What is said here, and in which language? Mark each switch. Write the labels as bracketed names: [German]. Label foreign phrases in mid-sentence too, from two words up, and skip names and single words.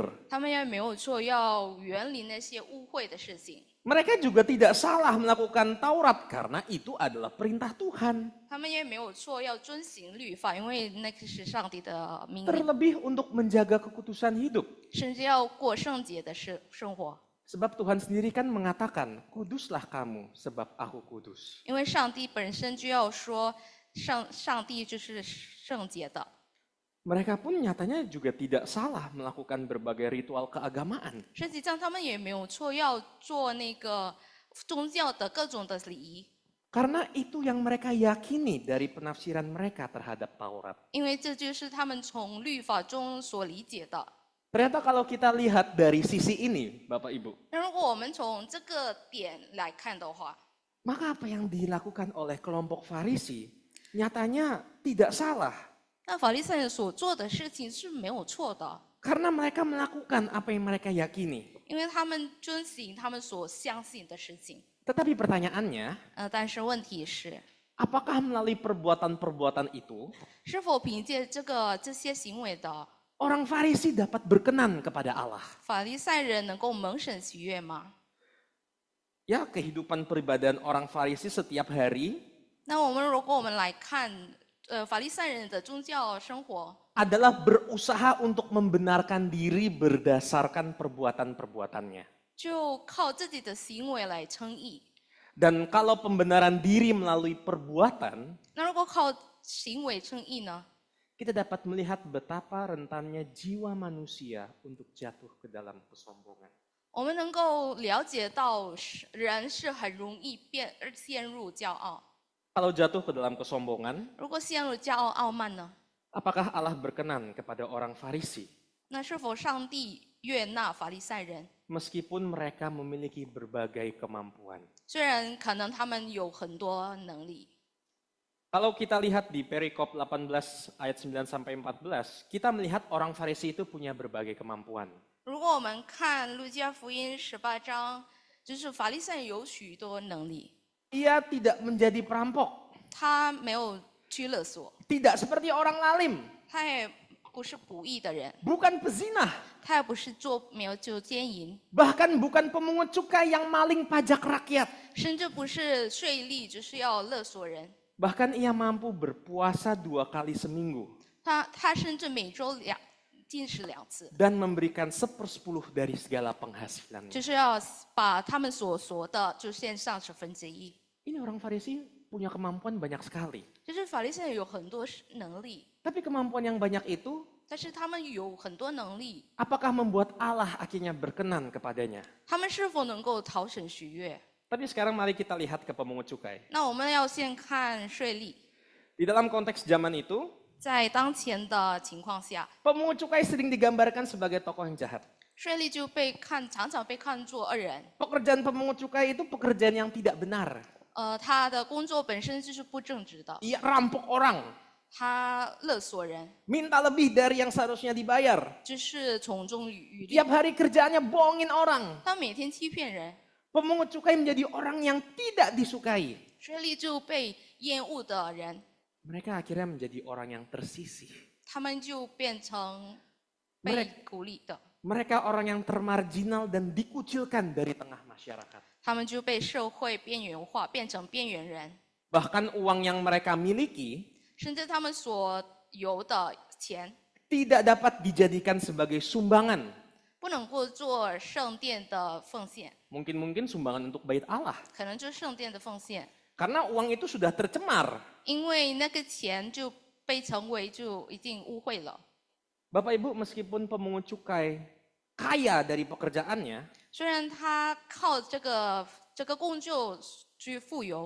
[Chinese] 他们也没有错要远离那些污秽的事情。 [Indonesian] Mereka juga tidak salah melakukan Taurat karena itu adalah perintah Tuhan. [Chinese] 他们也没有错要遵行律法，因为那个是上帝的命令， [Indonesian] Terlebih untuk menjaga kekudusan hidup. [Chinese] 甚至要过圣洁的生活。 [Indonesian] Sebab Tuhan sendiri kan mengatakan, kuduslah kamu sebab aku kudus. [Chinese] 因为上帝本身就要说，上帝就是圣洁的。 [Indonesian] Mereka pun nyatanya juga tidak salah melakukan berbagai ritual keagamaan. [Chinese] 实际上他们也没有错要做那个宗教的各种的礼仪， [Indonesian] Karena itu yang mereka yakini dari penafsiran mereka terhadap Taurat. [Chinese] 因为这就是他们从律法中所理解的。 [Indonesian] Ternyata kalau kita lihat dari sisi ini, Bapak Ibu, [Chinese] 那如果我们从这个点来看的话， [Indonesian] maka apa yang dilakukan oleh kelompok Farisi nyatanya tidak salah. [Chinese] 那法利赛人所做的事情是没有错的， [Indonesian] Karena mereka melakukan apa yang mereka yakini. [Chinese] 因为他们遵行他们所相信的事情。 [Indonesian] Tetapi pertanyaannya, [Chinese] 但是问题是， [Indonesian] Apakah melalui perbuatan-perbuatan itu [Chinese] 是否凭借这些行为的 [Indonesian] orang Farisi dapat berkenan kepada Allah? [Chinese] 法利赛人能够蒙神喜悦吗？ [Indonesian] Ya, kehidupan peribadahan orang Farisi setiap hari [Chinese] 那如果我们来看法利赛人的宗教生活， [Indonesian] adalah berusaha untuk membenarkan diri berdasarkan perbuatan-perbuatannya. [Chinese] 就靠自己的行为来称义。 [Indonesian] Dan kalau pembenaran diri melalui perbuatan, [Chinese] 那如果靠行为称义呢？ [Indonesian] kita dapat melihat betapa rentannya jiwa manusia untuk jatuh ke dalam kesombongan. [Chinese] 我们能够了解到人是很容易陷入骄傲。 [Indonesian] Kalau jatuh ke dalam kesombongan, [Chinese] 如果陷入骄傲傲慢呢？ [Indonesian] apakah Allah berkenan kepada orang Farisi? [Chinese] 那是否上帝悦纳法利赛人？ [Indonesian] Meskipun mereka memiliki berbagai kemampuan. [Chinese] 虽然可能他们有很多能力， [Indonesian] Kalau kita lihat di perikop 18 ayat 9 sampai 14, kita melihat orang Farisi itu punya berbagai kemampuan. [Chinese] 如果我们看路加福音18章，就是法利赛人有许多能力， [Indonesian] Ia tidak menjadi perampok, [Chinese] 他没有去勒索， [Indonesian] tidak seperti orang lalim, [Chinese] 他也不是不义的人， [Indonesian] bukan pezinah, [Chinese] 他也不是没有做奸淫， [Indonesian] bahkan bukan pemungut cukai yang maling pajak rakyat. [Chinese] 甚至不是税吏，只是要勒索人。 [Indonesian] Bahkan ia mampu berpuasa 2 kali seminggu [Chinese] 他甚至每周进食2次， [Indonesian] dan memberikan 1/10 dari segala penghasilannya. [Chinese] 就是要把他们所说的就献上1/10。 [Indonesian] Ini orang Farisi punya kemampuan banyak sekali. [Chinese] 就是法利赛人有很多能力， [Indonesian] Tapi kemampuan yang banyak itu, [Chinese] 但是他们有很多能力， [Indonesian] apakah membuat Allah akhirnya berkenan kepadanya? [Chinese] 他们是否能够讨神喜悦？ [Indonesian] Tapi sekarang mari kita lihat ke pemungut cukai. [Chinese] 那我们要先看税吏， [Indonesian] Di dalam konteks zaman itu, [Chinese] 在当前的情况下， [Indonesian] pemungut cukai sering digambarkan sebagai tokoh yang jahat. [Chinese] 税吏就常常被看作恶人。 [Indonesian] Pekerjaan pemungut cukai itu pekerjaan yang tidak benar. [Chinese] 他的工作本身就是不正直的， [Indonesian] Ia rampok orang, [Chinese] 他勒索人， [Indonesian] minta lebih dari yang seharusnya dibayar. [Chinese] 就是从中渔利。 [Indonesian] Tiap hari kerjaannya bohongin orang. [Chinese] 他每天欺骗人， [Indonesian] Pemungut cukai menjadi orang yang tidak disukai. [Chinese] 税吏就被厌恶的人， [Indonesian] Mereka akhirnya menjadi orang yang tersisih. [Chinese] 他们就变成被孤立的， [Indonesian] Mereka orang yang termarginal dan dikucilkan dari tengah masyarakat. [Chinese] 他们就被社会边缘化，变成边缘人， [Indonesian] Bahkan uang yang mereka miliki [Chinese] 甚至他们所有的钱 [Indonesian] tidak dapat dijadikan sebagai sumbangan. [Chinese] 不能够做圣殿的奉献， [Indonesian] Mungkin sumbangan untuk bait Allah. [Chinese] 可能就是圣殿的奉献， [Indonesian] Karena uang itu sudah tercemar. [Chinese] 因为那个钱就被成为就已经污秽了。 [Indonesian] Bapak Ibu, meskipun pemungut cukai kaya dari pekerjaannya, [Chinese] 虽然他靠这个工作去富有，